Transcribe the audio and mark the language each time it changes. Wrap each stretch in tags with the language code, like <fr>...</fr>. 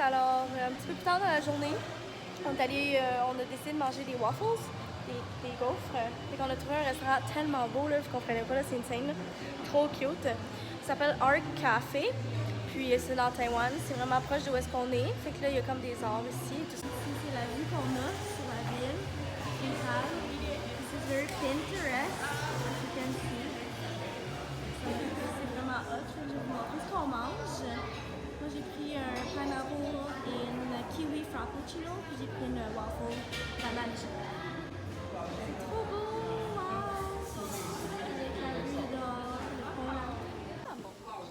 <fr>Alors un petit peu plus tard dans la journée, on a décidé de manger des waffles. Des gaufres. Fait qu'on a trouvé un restaurant tellement beau, là, je comprenais pas, là, c'est une scène, là. Trop cute. Ça s'appelle Art Café, puis c'est dans Taïwan, c'est vraiment proche de où est-ce qu'on est. Fait que là, il y a comme des arbres ici. Tout ça. Ici, c'est la vue qu'on a sur la ville.</fr> <en>This is very Pinterest, as you can see.</en> <fr>C'est vraiment hot, je vais vous montrer ce qu'on mange. Moi, j'ai pris un pineapple et une kiwi frappuccino, puis j'ai pris une waffle banane. C'est trop beau! Wow! Avec la vue dehors, le pont.</fr>